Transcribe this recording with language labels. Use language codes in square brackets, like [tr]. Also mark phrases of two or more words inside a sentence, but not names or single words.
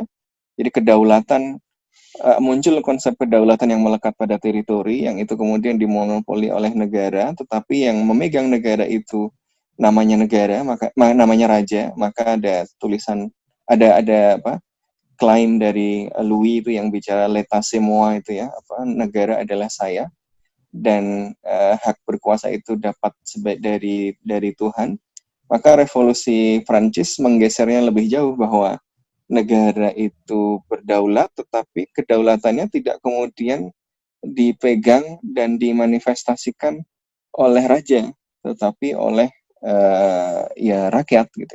[id] Jadi kedaulatan, muncul konsep kedaulatan yang melekat pada teritori, yang itu kemudian dimonopoli oleh negara, tetapi yang memegang negara itu namanya negara, namanya raja. Maka ada tulisan, ada klaim dari Louis itu yang bicara [fr] l'état c'est moi [id] itu ya, negara adalah saya, dan hak berkuasa itu dapat dari Tuhan. Maka Revolusi Prancis menggesernya lebih jauh bahwa negara itu berdaulat, tetapi kedaulatannya tidak kemudian dipegang dan dimanifestasikan oleh raja, tetapi oleh rakyat gitu.